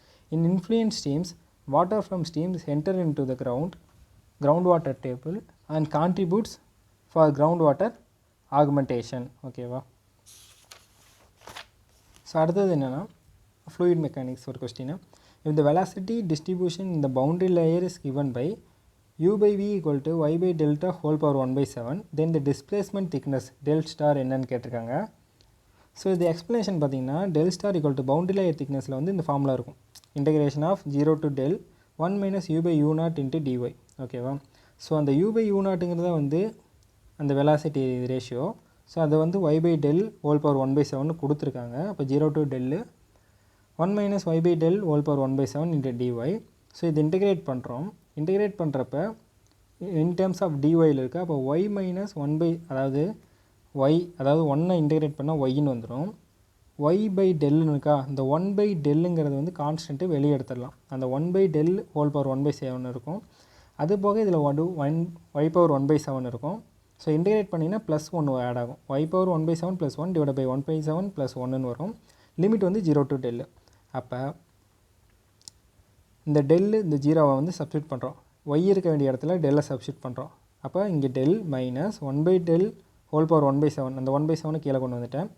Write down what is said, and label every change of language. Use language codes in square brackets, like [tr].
[en] In influent streams water from streams enter in to the groundwater table and contributes for groundwater augmentation. ஓகேவா. [ta] So அடுத்தது என்னென்னா fluid mechanics ஒரு question. [en] if the velocity distribution in the boundary layer is given by u by v equal to y by delta whole power 1/7, then the displacement thickness del star [ta] என்னன்னு கேட்டிருக்காங்க. So இது explanation பார்த்தீங்கன்னா del star equal to boundary layer thicknessல வந்து இந்த formula இருக்கும். [en] integration of 0 to del 1 minus u by u naught into dy. ஓகேவா. [ta] So அந்த u by u நாட்டுங்கிறத வந்து அந்த வெலாசிட்டி ரேஷியோ. ஸோ அதை வந்து y by del whole power 1/7 கொடுத்துருக்காங்க. [en] அப்போ 0 to del 1 minus y by del whole power 1/7 into dy. [ta] So இது integrate பண்ணுறோம். இன்டெகிரேட் பண்ணுறப்ப இன் டேர்ம்ஸ் ஆஃப் dyயில் இருக்குது. அப்போ y minus 1 அதாவது 1 இன்டெகிரேட் பண்ணால் yன்னு வந்துடும். y by டெல்னு இருக்கா, இந்த 1 by டெல்லுங்கிறது வந்து கான்ஸ்டன்ட்டு வெளியே எடுத்துடலாம். [en] அந்த 1 by del whole power 1/7 இருக்கும். [ta] அது போக இதில் y பவர் 1/7 இருக்கும். ஸோ இன்டெகிரேட் பண்ணிங்கன்னா ப்ளஸ் 1 ஆட் ஆகும். y power 1/7 plus 1 divide by 1/7 plus 1ன்னு வரும். லிமிட் வந்து 0 to del. அப்போ இந்த டெல்லு இந்த ஜீரோவை வந்து சப்ஸ்டியூட் பண்ணுறோம். y இருக்க வேண்டிய இடத்துல டெல்லை சப்ஸ்டியூட் பண்ணுறோம். அப்போ இங்கே del minus 1 by del whole power 1/7, அந்த 1/7 கீழே கொண்டு வந்துட்டேன்.